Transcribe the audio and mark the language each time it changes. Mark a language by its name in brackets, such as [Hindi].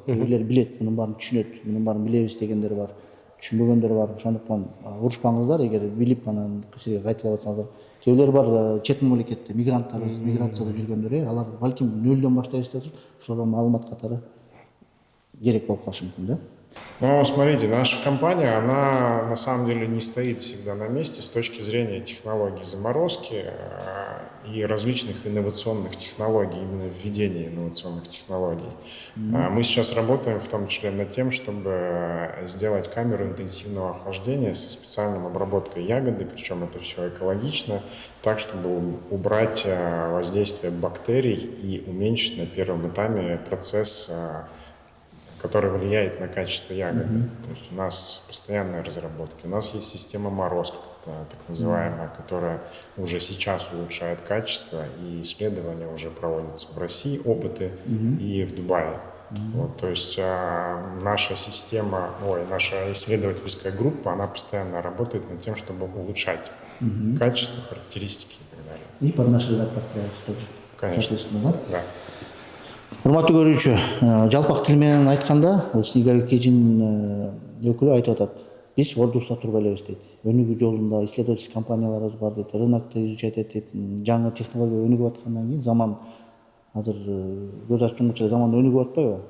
[Kyrgyz] Бирлер билет, мунун баарын түшүнөт, мунун баарын билебиз дегендер бар, түшүнбөгөндөр бар. Ошондуктан урушпаңыздар, эгер билип анан сизге кайталап атсаңыздар. Кээ бирлер бар чет мамлекетте мигранттарыбыз, миграцияда жүргөндөр, алар балким нөлдөн баштайбыз деп атышат. Ошолорго маалымат катары керек болуп калышы мүмкүн да. [Russian] Ну, смотрите, наша компания, она на самом деле не стоит всегда на месте с точки зрения технологий заморозки и различных инновационных технологий, именно введения инновационных технологий. Мы сейчас работаем в том числе над тем, чтобы сделать камеру интенсивного охлаждения со специальной обработкой ягоды, причем это все экологично, так, чтобы убрать воздействие бактерий и уменьшить на первом этапе процесс, который влияет на качество ягоды. То есть у нас постоянные разработки. У нас есть система морозка, так называемая, которая уже сейчас улучшает качество, и исследования уже проводятся в России, опыты, и в Дубае. Вот, то есть наша система, наша исследовательская группа, она постоянно работает над тем, чтобы улучшать качество, характеристики и так далее. И под наш рынок подстраиваться тоже. Конечно. Да. [Kyrgyz] Урматтуу көрүүчү, жалпак тил менен айтканда, Снеговик Кежин өкүлү айтып атат. Биз ордуста турбай элебиз дейт. Өнүгүү жолунда исследовательский компанияларыбыз бар дейт. Рынокто изучать этип, жаңы технология өнүгүп аткандан кийин заман азыр көз ачкыча заман өнүгүп атпайбы?